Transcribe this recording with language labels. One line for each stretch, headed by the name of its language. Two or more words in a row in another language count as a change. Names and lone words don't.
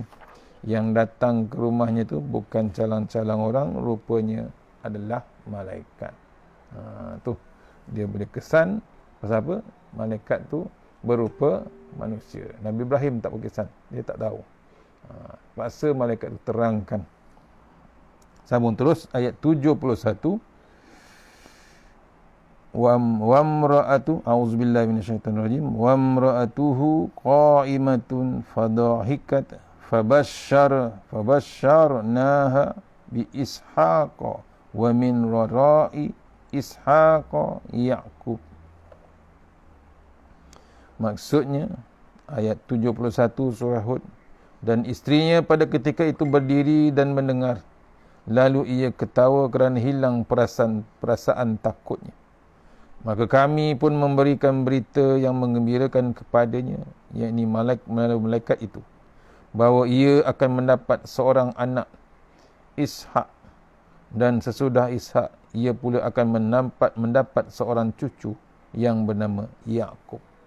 Malay: Yang datang ke rumahnya tu bukan calang-calang orang, rupanya adalah malaikat. Tu dia boleh kesan pasal apa? Malaikat tu berupa manusia. Nabi Ibrahim tak berkesan, dia tak tahu. Paksa malaikat tu terangkan. Sambung terus ayat 71.
Arabic: وامرأة أعوذ بالله من الشيطان الرجيم وامرأته قائمة فضحكت فبشرناها بإسحاق ومن وراء إسحاق يعقوب.
Malay: Maksudnya ayat 71 surah Hud, dan istrinya pada ketika itu berdiri dan mendengar, lalu ia ketawa kerana hilang perasaan takutnya. Maka kami pun memberikan berita yang menggembirakan kepadanya, yakni malaikat itu, bahawa ia akan mendapat seorang anak, Ishak, dan sesudah Ishak ia pula akan mendapat seorang cucu yang bernama Yaqub.